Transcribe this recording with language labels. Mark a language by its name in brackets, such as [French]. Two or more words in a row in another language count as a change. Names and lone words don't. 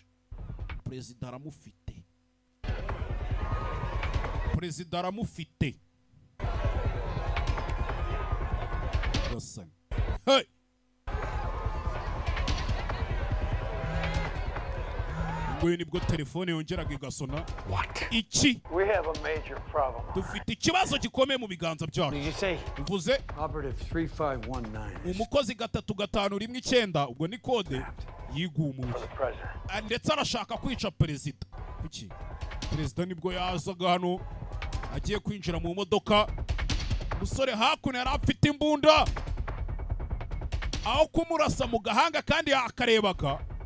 [Kinyarwanda] Perezida aramufite. Perezida aramufite. [English] Listen. Hey! [Kinyarwanda] Ngo nibwo telefone yongeraga igasona. Iki? [English] We have a major problem. [Kinyarwanda] Dufite ikibazo gikomeye mu biganza byacu. [English] Did you say? [Kinyarwanda] Uvuze? Operative 3519. Umukozi 359 ubwo ni kode yigumuye. Ndetse arashaka kwica perezida. Kuki? Perezida nibwo yazaga hano agiye kwinjira mu modoka. Musore hakuno yari afite imbunda. Aho kumurasa mu gahanga kandi akarebaga.